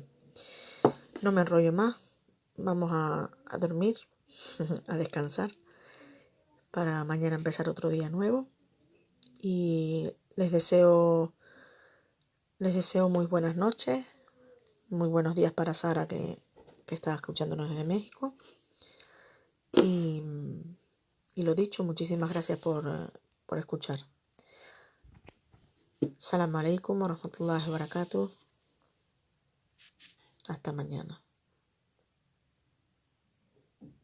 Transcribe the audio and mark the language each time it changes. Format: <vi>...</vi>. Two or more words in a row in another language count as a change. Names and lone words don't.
<es>No me enrollo más, vamos a dormir, a descansar, para mañana empezar otro día nuevo y les deseo muy buenas noches, muy buenos días para Sara que está escuchándonos desde México y lo dicho, muchísimas gracias por escuchar.</es> <ar>السلام عليكم ورحمة الله وبركاته.</ar> <es>Hasta mañana.</es>